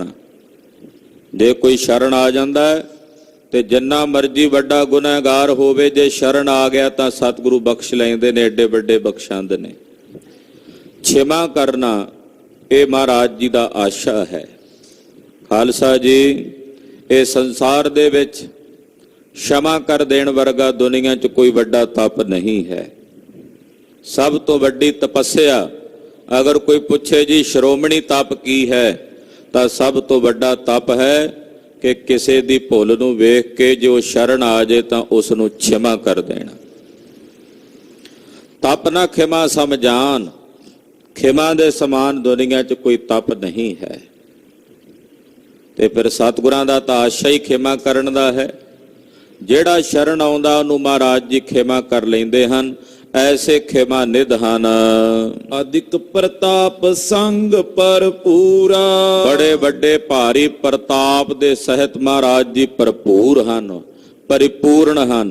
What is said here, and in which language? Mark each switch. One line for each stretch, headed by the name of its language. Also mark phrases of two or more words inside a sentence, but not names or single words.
Punjabi: ਜੇ ਕੋਈ ਸ਼ਰਨ ਆ ਜਾਂਦਾ ਹੈ ਤੇ ਜਿੰਨਾ ਮਰਜੀ ਵੱਡਾ ਗੁਨਾਹਗਾਰ ਹੋਵੇ, ਜੇ ਸ਼ਰਨ ਆ ਗਿਆ ਤਾਂ ਸਤਿਗੁਰੂ ਬਖਸ਼ ਲੈਂਦੇ ਨੇ, ਏਡੇ ਵੱਡੇ ਬਖਸ਼ਾਂਦੇ ਨੇ। ਛਿਮਾ ਕਰਨਾ ਇਹ ਮਹਾਰਾਜ ਜੀ ਦਾ ਆਸ਼ਾ ਹੈ। ਖਾਲਸਾ ਜੀ, ਇਹ ਸੰਸਾਰ ਦੇ ਵਿੱਚ ਛਿਮਾ ਕਰ ਦੇਣ ਵਰਗਾ ਦੁਨੀਆ ਚ ਕੋਈ ਵੱਡਾ ਤਪ ਨਹੀਂ ਹੈ। ਸਭ ਤੋਂ ਵੱਡੀ ਤਪੱਸਿਆ, ਅਗਰ ਕੋਈ ਪੁੱਛੇ ਜੀ ਸ਼੍ਰੋਮਣੀ ਤਪ ਕੀ ਹੈ, ਤਾਂ ਸਭ ਤੋਂ ਵੱਡਾ ਤਪ ਹੈ ਕਿ ਕਿਸੀ ਦੀ ਭੁੱਲ ਨੂੰ ਵੇਖ ਕੇ ਜੋ ਸ਼ਰਨ ਆ ਜਾਏ ਤਾਂ ਉਸਨੂੰ ਛਿਮਾ ਕਰ ਦੇਣਾ। ਤਪ ਨਾ ਖਿਮਾ ਸਮਝਾਨ, ਖਿਮਾ ਦੇ ਸਮਾਨ ਦੁਨੀਆ ਚ ਕੋਈ ਤਪ ਨਹੀਂ ਹੈ। ਤੇ ਫਿਰ ਸਤਿਗੁਰਾਂ ਦਾ ਤਾਂ ਆਸ਼ਾ ਹੀ ਖਿਮਾ ਕਰਨ ਦਾ ਹੈ। ਜਿਹੜਾ ਸ਼ਰਨ ਆਉਂਦਾ ਉਹਨੂੰ ਮਹਾਰਾਜ ਜੀ ਖਿਮਾ ਕਰ ਲੈਂਦੇ ਹਨ। ਐਸੇ ਖਿਮਾ ਨਿਧ ਹਨ। ਅਧਿਕ ਪ੍ਰਤਾਪ ਸੰਗ ਭਰਪੂਰਾ। ਬੜੇ ਵੱਡੇ ਭਾਰੀ ਪ੍ਰਤਾਪ ਦੇ ਸਹਿਤ ਮਹਾਰਾਜ ਜੀ ਭਰਪੂਰ ਹਨ, ਪਰਿਪੂਰਨ ਹਨ।